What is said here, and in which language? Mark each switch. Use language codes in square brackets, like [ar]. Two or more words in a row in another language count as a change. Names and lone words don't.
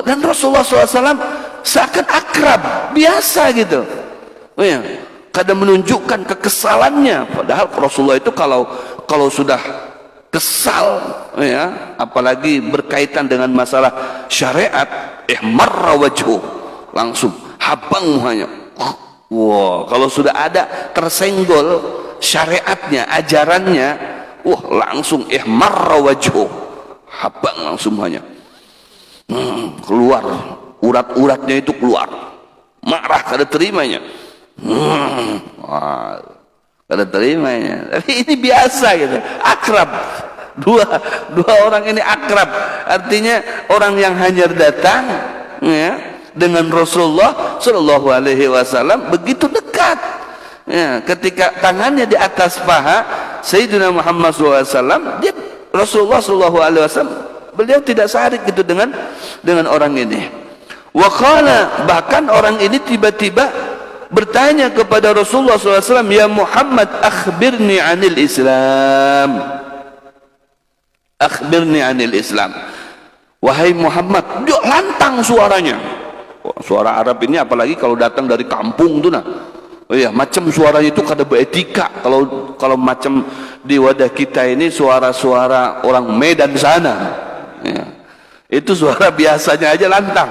[id] Dan Rasulullah SAW seakan akrab, biasa gitu. Ya, kadang menunjukkan kekesalannya. Padahal Rasulullah itu kalau sudah kesal, ya, apalagi berkaitan dengan masalah syariat, [ar] ihmarra wajhu, [bjn] langsung habang muhanya. [id] Wah, kalau sudah ada tersenggol syariatnya, ajarannya, wah langsung [ar] ihmarra wajhu, [bjn] habang langsung muhanya. [id] Keluar urat-uratnya itu keluar, marah [bjn] kada terimanya. Wah, kada terimanya. [id] Tapi ini biasa gitu, akrab. Dua orang ini akrab, artinya orang yang hanya datang, ya, dengan Rasulullah [ar] Shallallahu Alaihi Wasallam [id] begitu dekat. Ya, ketika tangannya di atas paha Sayyidina Muhammad SAW, dia Rasulullah [ar] Shallallahu Alaihi Wasallam, [id] beliau tidak sarik gitu dengan orang ini. Waqala, bahkan orang ini tiba-tiba bertanya kepada Rasulullah SAW, [ar] ya Muhammad, akhbirni anil Islam. Akhbirni anil Islam. [id] Wahai Muhammad, dia lantang suaranya. Suara Arab ini apalagi kalau datang dari kampung tuh, nah, oh iya, macam suaranya itu kada beretika. Kalau macam di wadah kita ini suara-suara orang Medan sana, ya, itu suara biasanya aja lantang.